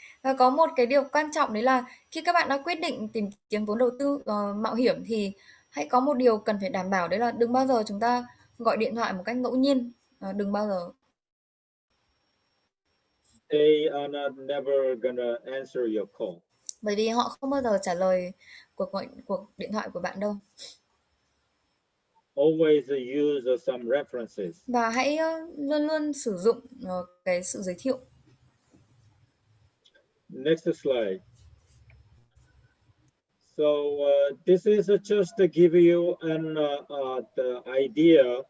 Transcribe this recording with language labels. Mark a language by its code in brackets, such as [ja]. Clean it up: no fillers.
[vi] Và có một cái điều quan trọng đấy là khi các bạn đã quyết định tìm kiếm vốn đầu tư mạo hiểm thì hãy có một điều cần phải đảm bảo, đấy là đừng bao giờ chúng ta gọi điện thoại một cách ngẫu nhiên, đừng bao giờ. [en] They are never gonna answer your call. [vi] Bởi vì họ không bao giờ trả lời cuộc điện thoại của bạn đâu. [en] Always use some references. [vi] Và hãy luôn luôn sử dụng cái sự giới thiệu. [en] Next slide. So this is just to give you the idea